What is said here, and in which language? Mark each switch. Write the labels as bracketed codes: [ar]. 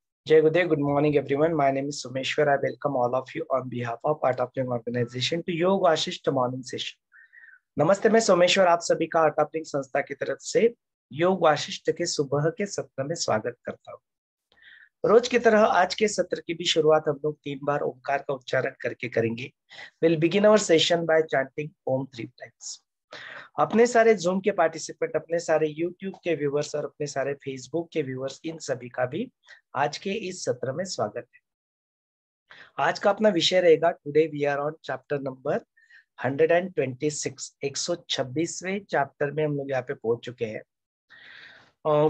[en] Jai Gude, good morning everyone. My name is Sumeshwar. I welcome all of you on behalf of Art of Living organization to Yoga Vasishtha morning session. [hi] नमस्ते, मैं सोमेश्वर आप सभी का art of living संस्था की तरफ से योग वाशिष्ठ के सुबह के सत्र में स्वागत करता हूँ। रोज की तरह आज के सत्र की भी शुरुआत हम लोग 3 बार ओंकार का उच्चारण करके करेंगे। [en] We'll begin our session by chanting Om 3 times. [hi] अपने सारे जूम के पार्टिसिपेंट, अपने सारे यूट्यूब के व्यूवर्स और अपने सारे फेसबुक के व्यूवर्स, इन सभी का भी आज के इस सत्र में स्वागत है। आज का अपना विषय रहेगा [en] Today we are on chapter number 126। [hi] 126वें chapter में हम लोग यहाँ पे पहुंच चुके हैं।